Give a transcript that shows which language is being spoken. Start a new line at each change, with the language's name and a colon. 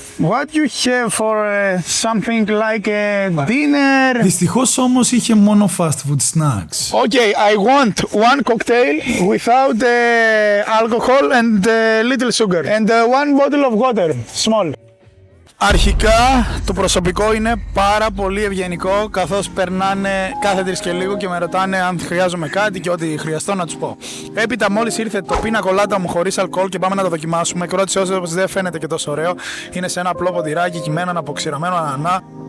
English: What you have for something like a dinner?
Greek: Dυστυχώς όμως είχε μόνο
English: fast food snacks. Okay, I want one cocktail without alcohol and little sugar and one bottle of water, small.
Greek: Αρχικά το προσωπικό είναι πάρα πολύ ευγενικό, καθώς περνάνε κάθε τρεις και λίγο και με ρωτάνε αν χρειάζομαι κάτι και ό,τι χρειαστώ να τους πω. Έπειτα μόλις ήρθε το πίνα κολάτα μου χωρίς αλκοόλ και πάμε να το δοκιμάσουμε, κρότησε όπως δεν φαίνεται και τόσο ωραίο. Είναι σε ένα απλό ποτηράκι κυμμένο από ξηραμένο ανανά.